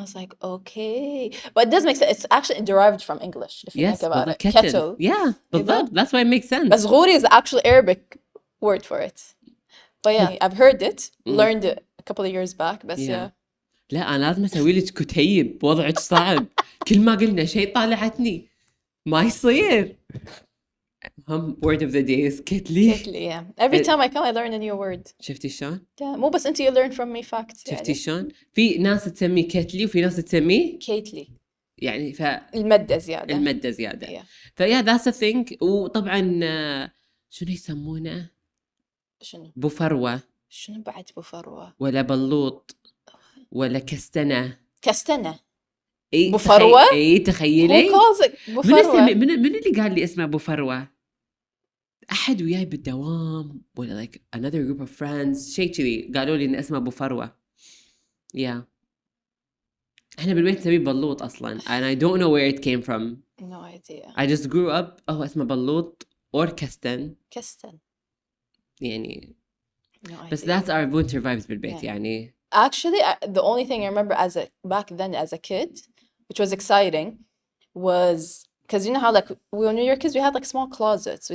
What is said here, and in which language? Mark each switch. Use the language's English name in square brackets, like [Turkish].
[English] I was like, okay, but it does make sense. It's actually derived from English if you think about it. Kettle. Yeah, بالضبط. That's why it makes sense. بس غوري is the actual Arabic word for it. But yeah, I've heard it, learned it a couple of years back. بس yeah. [Arabic] لا أنا لازم أسوي لك كتيب، وضعك صعب. كل ما قلنا شيء طالعتني ما يصير. [English] word of the day is كتلي. كتلي yeah. Every time I come I learn a new word. [Arabic] شفتي شلون؟ [English] Yeah. [Arabic] مو بس أنت [English] you learn from me facts. [Arabic] شفتي شلون؟ في ناس تسمي كتلي وفي ناس تسميه كيتلي. يعني المادة زيادة. المادة زيادة. فيا that's a thing. وطبعا شنو يسمونه؟ شنو؟ بوفروة. شنو بعد بوفروة؟ ولا بلوط ولا كستنة. بوفروة؟ تخيلي. [English] Who calls it بوفروة؟ [Arabic] من اللي قال لي اسمه بوفروة؟ أحد وياي بالدوام ولا [English] like another group of friends [Arabic] شيء كذي قالوا لي إن اسمه بوفروة. [English] yeah. [Arabic] إحنا بالبيت نسميه بلوط أصلاً [English] and I don't know where it came from. No idea. I just grew up [Arabic] اسمه بلوط [English] or كستن. [Arabic] يعني [English] no بس that's our winter vibes [Arabic] بالبيت يعني. [English] Actually, the only thing I remember back then as a kid, which was exciting, was because you know how like when we were kids we had like small closets.